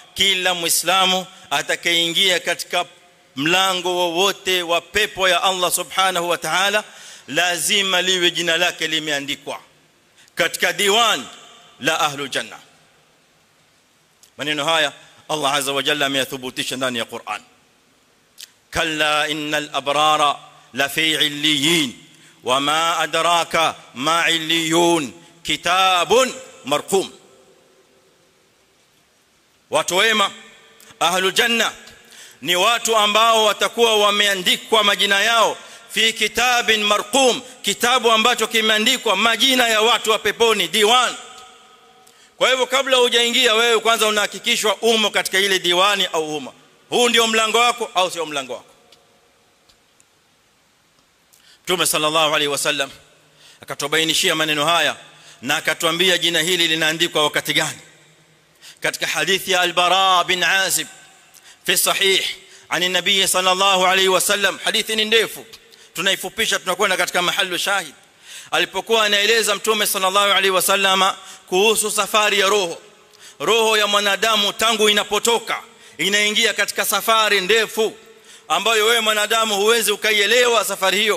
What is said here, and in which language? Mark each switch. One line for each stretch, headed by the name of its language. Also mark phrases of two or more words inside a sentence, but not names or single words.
Swahili: kila muislamu atakayeingia katika mlango wowote wa pepo ya Allah
Arabic: سبحانه وتعالى
Swahili: lazima liwe jina lake limeandikwa katika diwan la
Arabic: أهل الجنة.
Swahili: Maneno haya Allah
Arabic: عز وجل
Swahili: ameyathibitisha ndani ya Qur'an.
Arabic: كلا إن الأبرار لفي عليين وما أدراك ما عليون كتاب مرقوم.
Swahili: Watu wema
Arabic: أهل الجنة
Swahili: ni watu ambao watakuwa wameandikwa majina yao
Arabic: في كتاب مرقوم,
Swahili: kitabu ambacho kimeandikwa majina ya watu wa peponi, diwan. Kwa hivyo kabla hujaingia wewe kwanza unahakikishwa umo katika ile diwani au umo. Huu ndio mlango wako au sio mlango wako? Mtume
Arabic: صلى الله عليه وسلم
Swahili: akatubainishia maneno haya na akatuambia jina hili linaandikwa wakati gani. Katika hadithi ya al-Bara bin Azib
Arabic: في صحيح عن النبي صلى الله عليه وسلم,
Swahili: hadithi ni ndefu tunaifupisha tunakwenda katika mahali shahid. Alipokuwa anaeleza Mtume
Arabic: صلى الله عليه وسلم
Swahili: kuhusu safari ya roho ya mwanadamu tangu inapotoka inaingia katika safari ndefu ambayo wewe mwanadamu huwezi ukaielewa safari hiyo.